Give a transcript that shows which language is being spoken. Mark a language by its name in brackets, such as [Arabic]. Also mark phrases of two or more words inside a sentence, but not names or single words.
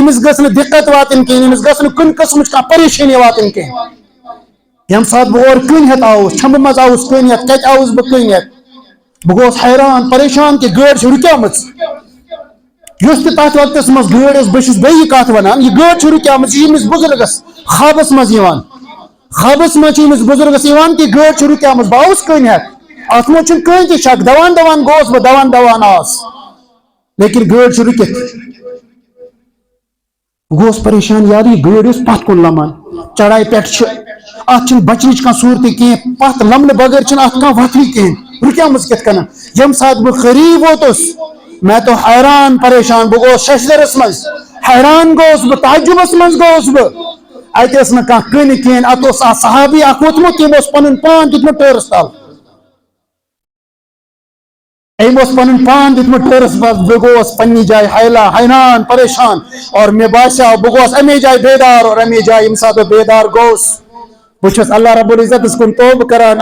[Kashmiri] أمِس گٔژھ نہٕ دِقت واتٕنۍ کِہیٖنۍ أمِس گٔژھ نہٕ کُنہِ قٕسمٕچ کانٛہہ پریشٲنی واتٕنۍ کینٛہہ ییٚمہِ ساتہٕ بہٕ اورٕ کٔنۍ ہٮ۪تھ آوُس چھمبہٕ منٛز آوُس کٔنۍ ہٮ۪تھ کتہِ آوُس بہٕ کٔنۍ ہٮ۪تھ بہٕ گوس حیران پریشان کہ گٲڑ چھِ رُکیمٕژ یُس تہِ تتھ وقتس منٛز گٲڑ ٲس بہٕ چھُس بیٚیہِ یہِ کتھ ونان یہِ گٲڑ چھِ رُکیمٕژ یہِ چھِ أمِس بُزرگس خوابس منٛز یِوان خوابس منٛز چھِ أمِس بُزرگس یِوان کہ گٲڑ چھِ رُکیمٕژ بہٕ آوُس کٔنۍ ہٮ۪تھ اتھ منٛز چھُنہٕ کٕہٕنۍ تہِ شک دوان دوان گوس بہٕ دوان دوان آس لیکن گٲڑ چھِ رُکِتھ بہٕ گوس پریشان یار یہِ گٲڑ ٲس پتھ کُن لمان چڑھائی پٮ۪ٹھ چھِ اتھ چھنہٕ بچنٕچ کانٛہہ صوٗرتٕے کینٛہہ پتھ لمنہٕ بغٲر چھنہٕ اتھ کانٛہہ وتھٕے کینٛہہ رُکیمٕژ کِتھ کٔنۍ ییٚمہِ ساتہٕ بہٕ قریٖب ووتُس [Urdu] میں تو [Kashmiri] حیران پریشان بہٕ گوس ششدرس منٛز حیران گوس بہٕ تعجُبس منٛز گوس بہٕ اتہِ ٲس نہٕ کانٛہہ کٕنۍ کِہیٖنۍ اتھ اوس اکھ صحابی اکھ ووتمُت تٔمۍ اوس پنُن پان دیُتمُت ٹٲرس تل أمۍ اوس پنُن پان دیُتمُت ٹٲرس تل بہٕ گوس پننہِ جایہِ حیران پریشان اور مےٚ باسیو بہٕ گوس امی جایہِ بیدار اور امی جایہِ ییٚمہِ ساتہٕ بہٕ بیدار گوس بہٕ چھُس اللہ رب العزتس کُن توبہٕ کران